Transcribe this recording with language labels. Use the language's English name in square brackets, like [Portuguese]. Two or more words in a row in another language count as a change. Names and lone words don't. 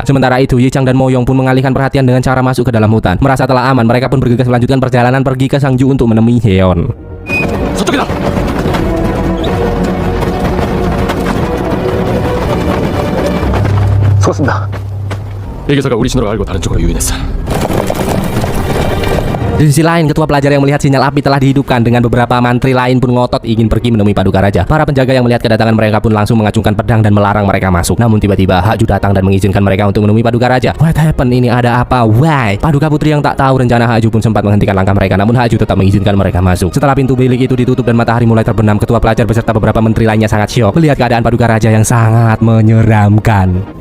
[Indonesian] Sementara itu, Yi Chang dan Mo Yong pun mengalihkan perhatian dengan cara masuk ke dalam hutan. Merasa telah aman, mereka pun bergegas melanjutkan perjalanan pergi ke Sangju untuk menemui Heon. [Korean] 저쪽이다. 수고했습니다. 예교사가 우리 신호를 알고 다른 쪽으로 유인했어. [Indonesian] Di sisi lain, ketua pelajar yang melihat sinyal api telah dihidupkan dengan beberapa mantri lain pun ngotot ingin pergi menemui Paduka Raja. Para penjaga yang melihat kedatangan mereka pun langsung mengacungkan pedang dan melarang mereka masuk. Namun tiba-tiba Haju datang dan mengizinkan mereka untuk menemui Paduka Raja. [English] What happened? [Indonesian] Ini ada apa? Why? Paduka Putri yang tak tahu rencana Haju pun sempat menghentikan langkah mereka, namun Haju tetap mengizinkan mereka masuk. Setelah pintu bilik itu ditutup dan matahari mulai terbenam, ketua pelajar beserta beberapa menteri lainnya sangat syok melihat keadaan Paduka Raja yang sangat menyeramkan.